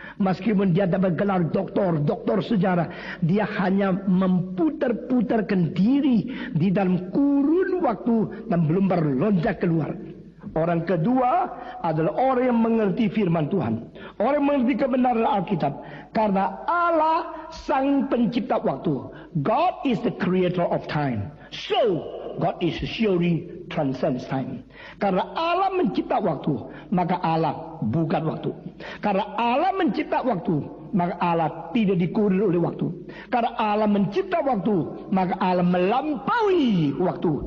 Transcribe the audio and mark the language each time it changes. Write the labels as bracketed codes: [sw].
[id] Meskipun dia dapat gelar doktor sejarah, dia hanya memputar-putarkan diri di dalam kurun waktu dan belum berlonjak keluar. Orang kedua adalah orang yang mengerti firman Tuhan, orang yang mengerti kebenaran Alkitab, karena Allah sang pencipta waktu. [en] God is the creator of time, so God is surely transcends time. [id] Karena Allah mencipta waktu, maka Allah bukan waktu. Karena Allah mencipta waktu, maka Allah tidak dikurung oleh waktu. Karena Allah mencipta waktu, maka Allah melampaui waktu.